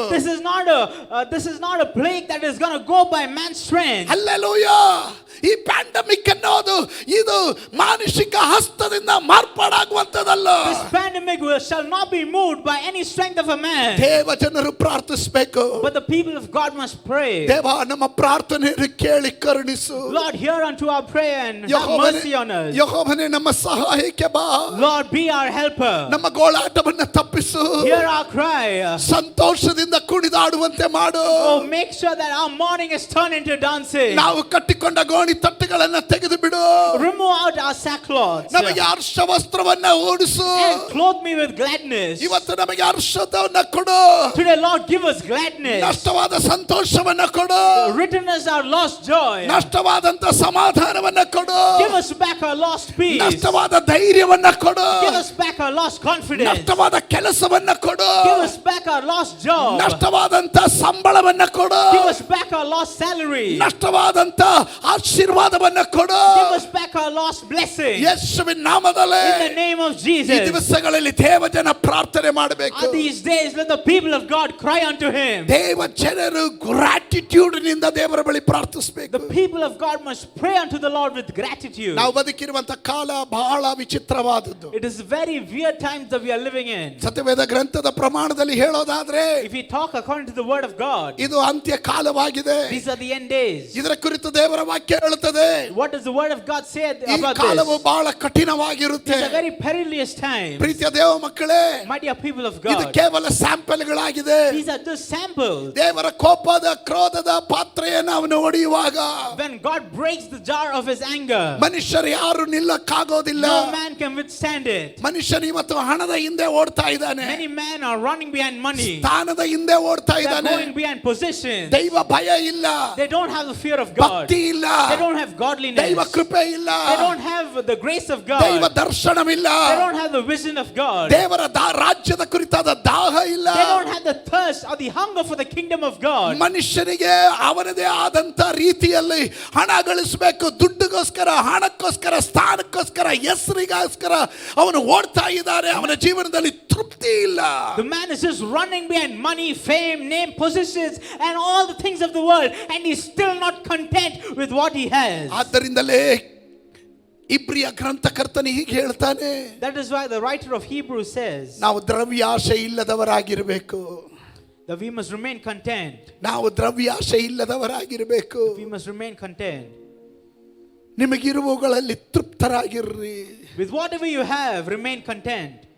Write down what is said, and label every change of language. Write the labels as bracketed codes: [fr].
[en] this is not a plague that is going to go by man's strength. [kn] Hallelujah. ಈ pandemic ಅನ್ನೋದು ಇದು ಮಾನಸಿಕ ಹಸ್ತದಿಂದ ಮಾರ್ಪಾಡಾಗುವಂತದಲ್ಲ. [en] This pandemic shall not be moved by any strength of a man. [kn] ದೇವ ಜನರು ಪ್ರಾರ್ಥಿಸಬೇಕು. [en] But the people of God must pray. [kn] ದೇವ ನಮ್ಮ ಪ್ರಾರ್ಥನೆಯನ್ನು ಕೇಳಿ ಕರುಣಿಸು. [en] Lord, hear unto our prayer and have mercy on us. [kn] ಯೆಹೋವನೇ ನಮ್ಮ ಸಹಾಯಕ್ಕೆ ಬಾ. [en] Lord, be our helper. [kn] ನಮ್ಮ ಗೋಳಾಟವನ್ನು ತಪ್ಪಿಸು. [en] Hear our cry. [kn] ಸಂತೋಷದಿಂದ ಕುಣಿದಾಡುವಂತೆ ಮಾಡು. [en] Oh, make sure that our mourning is turned into dancing. [kn] ನಾವು ಕಟ್ಟಿಕೊಂಡ ಗೋಣಿ ತಟ್ಟುಗಳನ್ನು ತೆಗೆದು ಬಿಡು. [en] Remove out our sackcloths. [kn] ನಮಗೆ ಹರ್ಷ ವಸ್ತ್ರವನ್ನ ಉಡಿಸು. [en] And clothe me with gladness. [kn] ಇವತ್ತು ನಮಗೆ ಹರ್ಷವನ್ನ ಕೊಡು. [en] Today, Lord, give us gladness. [kn] ನಷ್ಟವಾದ ಸಂತೋಷವನ್ನ ಕೊಡು. [en] Return us our lost joy. [kn] ನಷ್ಟವಾದಂತ ಸಮಾಧಾನವನ್ನ ಕೊಡು. [en] Give us back our lost peace. [kn] ನಷ್ಟವಾದ ಧೈರ್ಯವನ್ನ ಕೊಡು. [en] Give us back our lost confidence. [kn] ನಷ್ಟವಾದ ಕೆಲಸವನ್ನ ಕೊಡು. [en] Give us back our lost job. [kn] ನಷ್ಟವಾದಂತ ಸಂಬಳವನ್ನ ಕೊಡು. [en] Give us back our lost salary. [kn] ನಷ್ಟವಾದಂತ ಆಶೀರ್ವಾದವನ್ನ ಕೊಡು. [en] Give us back our lost blessing. [kn] ಯೇಸುವಿನ ನಾಮದಲ್ಲಿ [en] In the name of [kn] ಈ [en] Jesus. [kn] ದಿವಸಗಳಲ್ಲಿ ದೇವಜನ ಪ್ರಾರ್ಥನೆ ಮಾಡಬೇಕು. [en] On these days, let the people of God cry unto Him. [kn] ದೇವ ಜನರು ಗ್ರಾಟಿಟ್ಯೂಡ್ ನಿಂದ ದೇವರ ಬಳಿ ಪ್ರಾರ್ಥಿಸಬೇಕು. [en] The people of God must pray unto the Lord with gratitude. [kn] ನಾವು ಬದುಕಿರುವಂತ ಕಾಲ ಬಹಳ ವಿಚಿತ್ರವಾದದ್ದು. [en] It is very weird times that we are living in. [kn] ಸತ್ಯವೇದ ಗ್ರಂಥದ ಪ್ರಮಾಣದಲ್ಲಿ ಹೇಳೋದಾದ್ರೆ [en] If we talk according to the word of God, [kn] ಇದು ಅಂತ್ಯ ಕಾಲವಾಗಿದೆ. [en] these are the end days. [kn] ಇದರ ಕುರಿತು ದೇವರ ವಾಕ್ಯ ಹೇಳುತ್ತದೆ. [en] What does the word of God say [kn] ಈ [en] about [kn] ಕಾಲವು [en] this? [kn] ಬಹಳ ಕಠಿಣವಾಗಿರುತ್ತೆ. [en] It's a very perilous time. [kn] ಪ್ರೀತಿಯ ದೇವ ಮಕ್ಕಳೇ, [en] My dear people of [kn] ಇದು [en] God, [kn] ಕೇವಲ ಸ್ಯಾಂಪಲ್ಗಳಾಗಿದೆ. [en] these are just samples. [kn] ದೇವರ ಕೋಪದ ಕ್ರೋಧದ ಪಾತ್ರೆಯನ್ನು ಅವನು ಒಡೆಯುವಾಗ [en] When God breaks the jar of His anger, [kn] ಮನುಷ್ಯರು ಯಾರು ನಿಲ್ಲಕ್ಕಾಗೋದಿಲ್ಲ. [en] no man can withstand it. [kn] ಮನುಷ್ಯನು ಇವತ್ತು ಹಣದ ಹಿಂದೆ ಓಡ್ತಾ ಇದ್ದಾನೆ. [en] Many men are running behind money. [kn] ಸ್ಥಾನದ ಹಿಂದೆ ಓಡ್ತಾ [en] They are [kn] ಇದ್ದಾನೆ. [en] going behind positions. [kn] ದೈವ ಭಯ ಇಲ್ಲ. [en] They don't have the fear of God. [kn] ಭಕ್ತಿ ಇಲ್ಲ. [en] They don't have godliness. [kn] ದೈವ ಕೃಪೆ ಇಲ್ಲ. [en] They don't have the grace of [kn] ದೈವ [en] God. [kn] ದರ್ಶನವಿಲ್ಲ. [en] They don't have the vision of God. [kn] ದೇವರ ರಾಜ್ಯದ ಕುರಿತಾದ ದಾಹ ಇಲ್ಲ. [en] They don't have the thirst or the hunger for the kingdom of God. [kn] ಮನುಷ್ಯನಿಗೆ ಅವನದೇ ಆದಂತ ರೀತಿಯಲ್ಲಿ ಹಣ ಗಳಿಸಬೇಕು. ದುಡ್ಡುಗೋಸ್ಕರ, ಹಣಕ್ಕೋಸ್ಕರ, ಸ್ಥಾನಕ್ಕೋಸ್ಕರ, ಹೆಸರಿಗೋಸ್ಕರ ಅವನು ಓಡ್ತಾ ಇದ್ದಾನೆ. ಅವನ ಜೀವನದಲ್ಲಿ ತೃಪ್ತಿ ಇಲ್ಲ. [en] The man is just running behind money, fame, name, positions, and all the things of the world, and he's still not content with what he has. [kn] ಆದ್ದರಿಂದಲೇ ಇಬ್ರಿಯ ಗ್ರಂಥಕರ್ತನ ಹೀಗೆ ಹೇಳ್ತಾನೆ, [en] That is why the writer of Hebrews says [kn] ನಾವು ದ್ರವ್ಯಾಶೆ ಇಲ್ಲದವರಾಗಿರಬೇಕು. [en] that we must remain content. [kn] ನಾವು ದ್ರವ್ಯಾಶೆ ಇಲ್ಲದವರಾಗಿರಬೇಕು. [en] We must remain content. [kn] ನಿಮಗಿರುವುಗಳಲ್ಲಿ ತೃಪ್ತರಾಗಿರ್ರಿ. [en] With whatever you have, remain content.